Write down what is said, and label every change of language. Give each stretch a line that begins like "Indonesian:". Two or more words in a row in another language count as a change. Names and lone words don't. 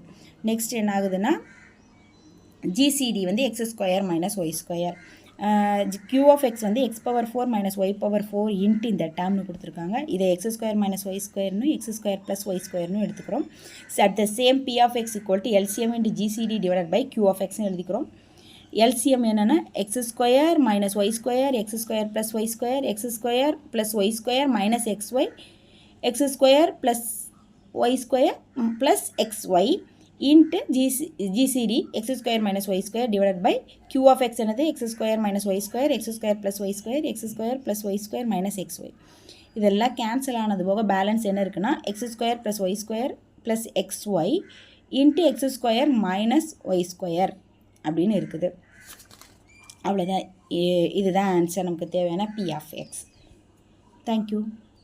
Tamil: நெக்ஸ்ட் என்ன ஆகுதுன்னா GCD வந்து x² - y². Q(x) வந்து x⁴ - y⁴ இன்ட்டு இந்த டேர்ம்னு கொடுத்துருக்காங்க. இதை x² - y²ன்னு x² + y²ன்னு எடுத்துக்கிறோம்.
English: at the same
Tamil: P(x) =
English: LCM and GCD
Tamil: /Q(x)ன்னு எழுதிக்கிறோம். LCM என்னென்னா x² - y² x² + y² x² + y² - xy x² + y² + xy இன்ட்டு GCD x² - y² Q(x) என்னது x² - y² x² + y² x² + y² - xy. இதெல்லாம் கேன்சல் ஆனது போக பேலன்ஸ் என்ன இருக்குன்னா x² + y² + xy இன்ட்டு x² - y² அப்படின்னு இருக்குது. அவ்வளோதான். இதுதான் ஆன்சர் நமக்கு தேவையான P(x). தேங்க்யூ.